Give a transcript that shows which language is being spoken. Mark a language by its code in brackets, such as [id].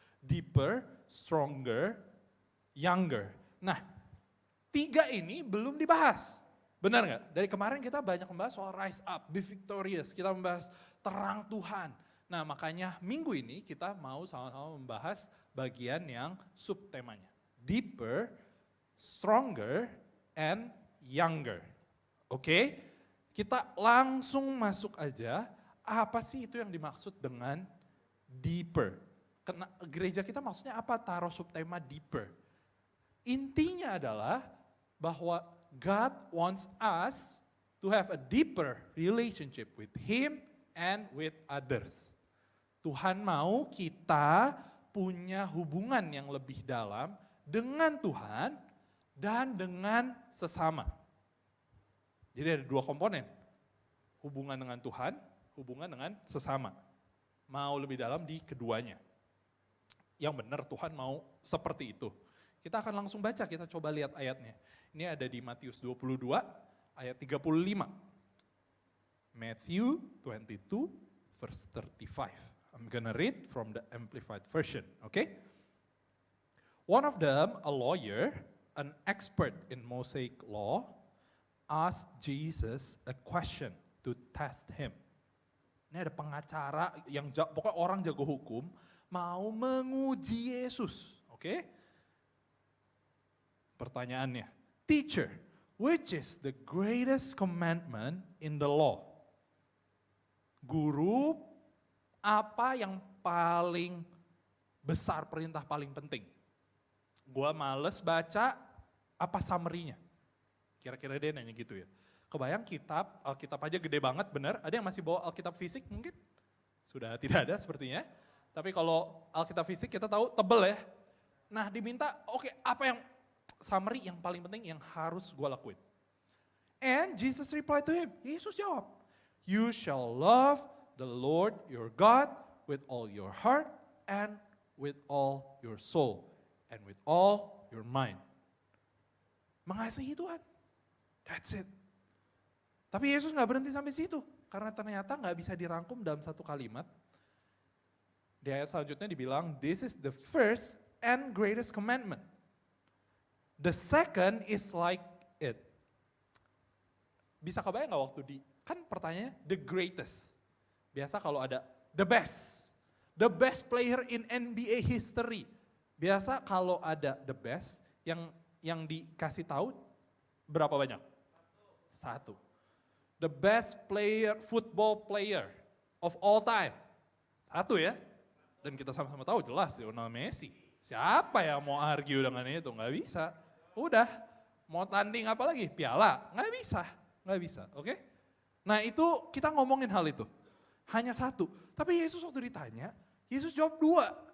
[en] Deeper, stronger, younger. [id] Nah, 3 ini belum dibahas. Benar nggak? Dari kemarin kita banyak membahas soal [en] rise up, be victorious. [id] Kita membahas terang Tuhan. Nah, makanya minggu ini kita mau sama-sama membahas bagian yang subtemanya. [en] Deeper, stronger, and younger. [id] Oke? Kita langsung masuk aja, apa sih itu yang dimaksud dengan deeper? Karena gereja kita maksudnya apa taruh subtema deeper? Intinya adalah bahwa [en] God wants us to have a deeper relationship with Him and with others. [id] Tuhan mau kita punya hubungan yang lebih dalam dengan Tuhan dan dengan sesama. Jadi ada 2 komponen, hubungan dengan Tuhan, hubungan dengan sesama. Mau lebih dalam di keduanya. Yang benar Tuhan mau seperti itu. Kita akan langsung baca, kita coba lihat ayatnya. Ini ada di Matius 22 ayat 35. [en] Matthew 22 verse 35. I'm gonna read from the Amplified Version, okay? One of them, a lawyer, an expert in Mosaic law, asked Jesus a question to test him. [id] Ini ada pengacara yang pokoknya orang jago hukum, mau menguji Yesus, oke? [en] Pertanyaannya, teacher, which is the greatest commandment in the law? [id] Guru, apa yang paling besar, perintah paling penting? Gua males baca, apa summary-nya? Kira-kira dia nanya gitu ya. Kebayang Alkitab aja gede banget, benar? Ada yang masih bawa Alkitab fisik mungkin? Sudah tidak ada sepertinya. Tapi kalau Alkitab fisik kita tahu tebel ya. Nah diminta, oke, apa yang summary yang paling penting yang harus gue lakuin? [en] And Jesus replied to him, [id] Yesus jawab, [en] you shall love the Lord your God with all your heart and with all your soul and with all your mind. [id] Mengasihi Tuhan, [en] that's it. [id] Tapi Yesus gak berhenti sampai situ, karena ternyata gak bisa dirangkum dalam satu kalimat. Di ayat selanjutnya dibilang, [en] this is the first and greatest commandment. The second is like it. [id] Bisa kebayang gak waktu kan pertanyaannya [en] the greatest. [id] Biasa kalau ada [en] the best player in NBA history. [id] Biasa kalau ada [en] the best, [id] yang dikasih tahu berapa banyak? 1. [en] The best football player of all time. [id] 1 ya. Dan kita sama-sama tahu jelas Lionel Messi. Siapa yang mau argue dengan itu? Nggak bisa. Udah, mau tanding apa lagi? Piala? Nggak bisa. Oke? Nah itu kita ngomongin hal itu. Hanya 1. Tapi Yesus waktu ditanya, Yesus jawab 2.